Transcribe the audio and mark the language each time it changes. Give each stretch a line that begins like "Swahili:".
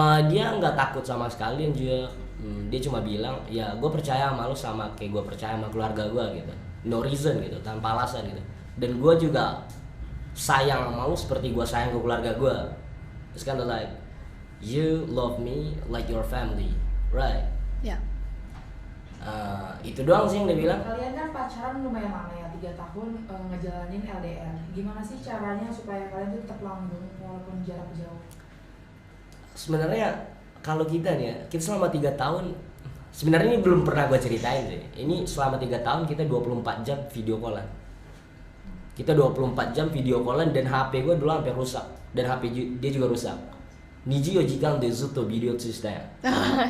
Indonesian: Dia nggak takut sama sekali, dan juga dia cuma bilang, ya gue percaya sama lu sama kayak gue percaya sama keluarga gue gitu.
English: No reason
Indonesian: gitu, tanpa alasan gitu. Dan gue juga sayang sama lu seperti gue sayang ke keluarga gue.
English: It's kind of like you love me like your family, right? Yeah.
Indonesian: Itu doang sih yang dia bilang. Kalian kan pacaran lumayan lama ya, 3 tahun ngejalanin LDR. Gimana sih caranya supaya kalian tuh tetap langgeng walaupun jarak jauh? Sebenarnya kalau kita nih ya, kita selama 3 tahun, sebenarnya ini belum pernah gue ceritain sih. Ini selama 3 tahun kita 24 jam video callan. Kita 24 jam video callan, dan HP gue dulu sampai rusak, dan HP dia juga rusak.
Japanese: 24時間でずっとビデオ通したやん。